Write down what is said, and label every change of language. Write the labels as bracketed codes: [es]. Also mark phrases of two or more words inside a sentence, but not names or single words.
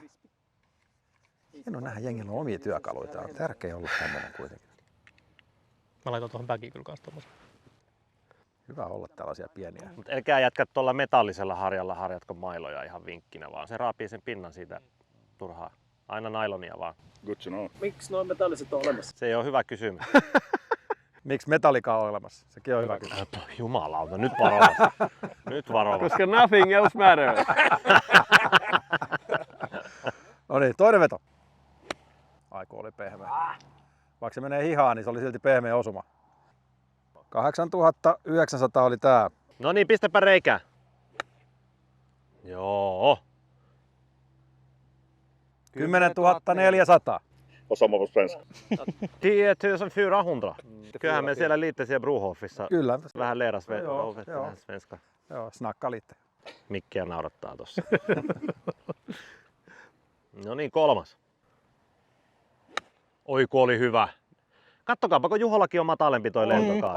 [fi] Hienoa nähdä, jengillä on omia työkaluja. On tärkeää olla tämmöinen kuitenkin. Mä laitan tuohon bagiin kyllä kanssa tommosen. Hyvä olla tällaisia pieniä. Mutta älkää jätkät tuolla metallisella harjalla harjatko mailoja ihan vinkkinä, vaan se raapii sen pinnan siitä turhaa. Aina nailonia vaan. [en] Good to know. [fi] Miksi noin metalliset on olemassa? Se ei ole hyvä kysymys. Miksi Metallica on olemassa? Sekin on hyvä kysymys. Jumalauta, nyt varovasti. Nyt varovasti. Koska nothing else matters. No niin, toinen veto. Aiku oli pehmeä. Vaikka se menee hihaan, niin se oli silti pehmeä osuma. 8900 oli tää. No niin, pistäpä reikää. Joo. 10 400. [sv] Och samma på svenska. [fi] 10 400. Kyllähän me siellä Liittesiä Bruhoffissa Kyllä. vähän leiras Joo, vettä joo. vähän svenska. Joo, [sv] snakka lite. [fi] Mikkiä naurattaa tossa. No niin, kolmas. Oi kun oli hyvä. Kattokaapa, kun Juhollakin on matalempi toi lentokaari.